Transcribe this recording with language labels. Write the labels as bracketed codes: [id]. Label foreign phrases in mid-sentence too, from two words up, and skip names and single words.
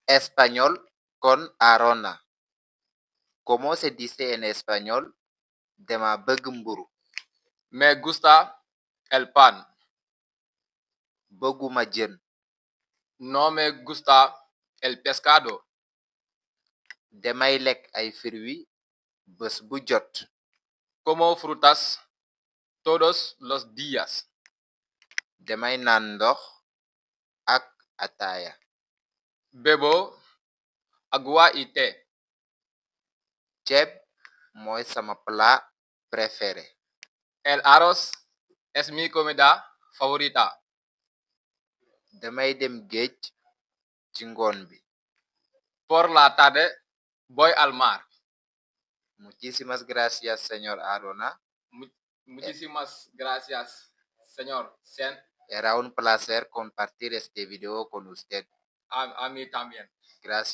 [es] español con Arona. ¿Cómo se dice en español? [wo] Dama bëgg mburu. [es] Me gusta el pan. [wo] Bëgguma jën. [es] No me gusta el pescado. [wo] Damay lekk ay fruits bés bu jot. [es] Como frutas todos los días. [wo] Damay naan ndox ak ataaya. [es] Bebo agua y té. [wo] Ceeb mooy sama [fr] plat préféré. [es] El arroz es mi comida favorita. [wo] Damay dem géej ci ngoon bi. [es] Por la tarde voy al mar. Muchísimas gracias, señor Arona. Muchísimas gracias, señor Sen. Era un placer compartir este video con usted. A mí también.